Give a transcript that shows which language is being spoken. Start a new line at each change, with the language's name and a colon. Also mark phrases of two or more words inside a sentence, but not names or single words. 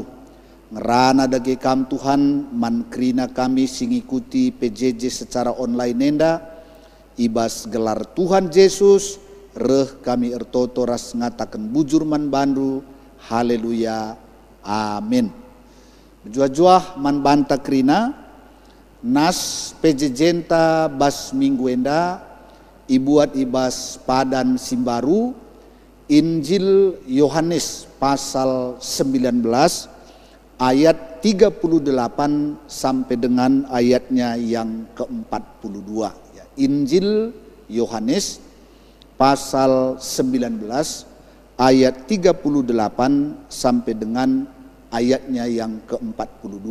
Batak Karo: Ngerana dage kam Tuhan mankrina kami sing ikuti PJJ
Indonesian: secara online
Batak Karo: nenda, ibas gelar Tuhan Yesus reh kami ertoto ras ngatakan bujur man bandu, haleluya, amin. Jua-juah man banta krina nas PJJ-ta bas minggu enda, ibuat ibas padan simbaru Injil Yohanes pasal 19 ayat 38
Indonesian: sampai dengan ayatnya yang ke-42. Injil Yohanes pasal 19 ayat 38 sampai dengan ayatnya yang ke-42.